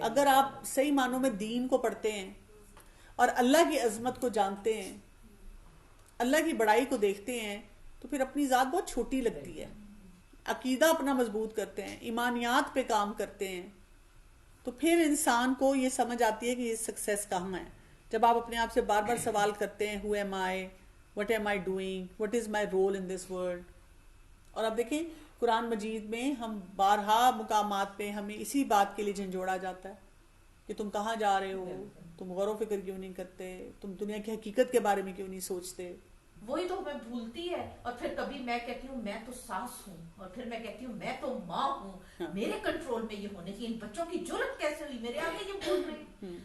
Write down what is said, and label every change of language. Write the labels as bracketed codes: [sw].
[ur] اگر آپ صحیح معنوں میں دین کو پڑھتے ہیں اور اللہ کی عظمت کو جانتے ہیں, اللہ کی بڑائی کو دیکھتے ہیں, تو پھر اپنی ذات بہت چھوٹی لگتی ہے. عقیدہ اپنا مضبوط کرتے ہیں, ایمانیات پہ کام کرتے ہیں, تو پھر انسان کو یہ سمجھ آتی ہے کہ یہ سکسیس کہاں ہے. جب آپ اپنے آپ سے بار بار سوال کرتے ہیں, [en] who am I, what am I doing, what is my role in this world. [ur] اور آپ دیکھیں قرآن مجید میں ہم بارہا مقامات پہ ہمیں اسی بات کے لیے جھنجھوڑا جاتا ہے کہ تم کہاں جا رہے ہو, تم غور و فکر کیوں نہیں کرتے, تم دنیا کی حقیقت کے بارے میں کیوں نہیں سوچتے. وہی تو ہمیں بھولتی ہے. اور پھر کبھی میں کہتی ہوں میں تو ساس ہوں, اور پھر میں کہتی ہوں میں تو ماں ہوں, میرے کنٹرول میں یہ ہونے چاہیے, ان بچوں کی جرت کیسے ہوئی میرے آگے یہ بول رہے ہیں.